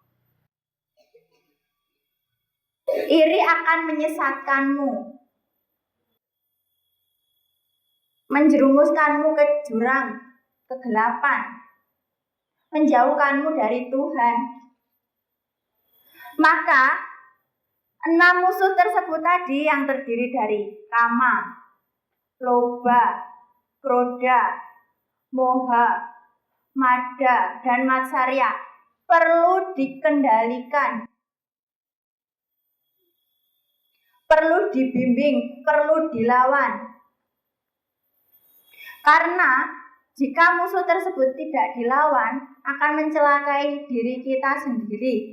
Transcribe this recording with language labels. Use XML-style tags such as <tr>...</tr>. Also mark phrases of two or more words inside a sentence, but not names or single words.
<id>Iri akan menyesatkanmu, menjerumuskanmu ke jurang kegelapan, menjauhkanmu dari Tuhan. Maka 6 musuh tersebut tadi yang terdiri dari kama, loba, kroda, moha, mada, dan matsarya perlu dikendalikan, perlu dibimbing, perlu dilawan. Karena jika musuh tersebut tidak dilawan, akan mencelakai diri kita sendiri.</id>